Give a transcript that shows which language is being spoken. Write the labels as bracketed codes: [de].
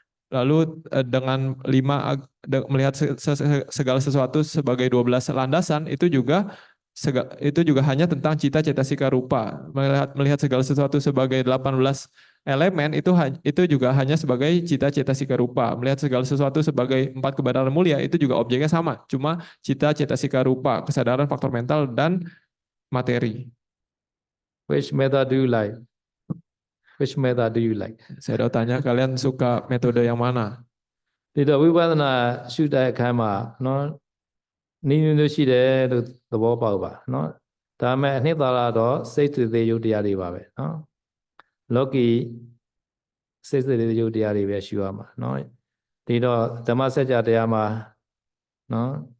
[id] Lalu dengan melihat segala sesuatu sebagai 12 landasan itu juga hanya tentang cita, cetasika, rupa. Melihat segala sesuatu sebagai 18 elemen itu juga hanya sebagai cita, cetasika, rupa. Melihat segala sesuatu sebagai 4 kebenaran mulia itu juga objeknya sama, cuma cita, cetasika, rupa, kesadaran, faktor mental, dan materi. [en] Which method do you like? Which method do you like? [id] Saya udah tanya kalian suka metode yang mana? [my] ဒီတော့ဝိပဿနာရှုတဲ့အခါမှာနော်နည်းမျိုးရှိတယ်လို့သဘောပေါက်ပါနော်ဒါမဲ့အနှစ်သာရတော့စိတ်သေးရုပ်တရားတွေပါပဲနော်လောကီစိတ်သေးရုပ်တရားတွေပဲရှုရမှာနော်ဒီတော့ဓမ္မစကြာတရားမှာနော်